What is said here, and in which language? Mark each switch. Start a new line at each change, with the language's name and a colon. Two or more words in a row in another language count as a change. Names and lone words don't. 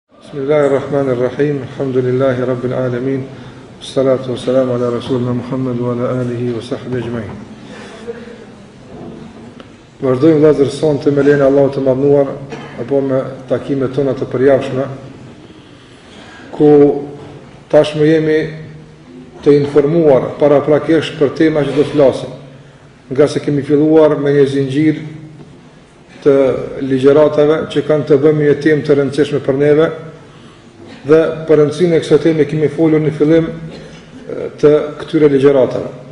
Arabic: بسم الله الرحمن الرحيم. الحمد لله رب العالمين. الصلاة والسلام على رسولنا محمد وعلى آله وصحبه أجمعين.
Albanian: Vazhdojmë vëllezër sonte me lejen e Allahut të Madhnuar apo me takimet tona të përjashme, ku tashmë jemi të informuar paraprakisht për tema që do të flasim, nga se kemi filluar me një zinxhir të ligjëratave që kanë të bëjnë me një temë të rëndësishme për neve, dhe për rëndësinë e kësaj teme kemi folur në fillim të këtyre ligjëratave.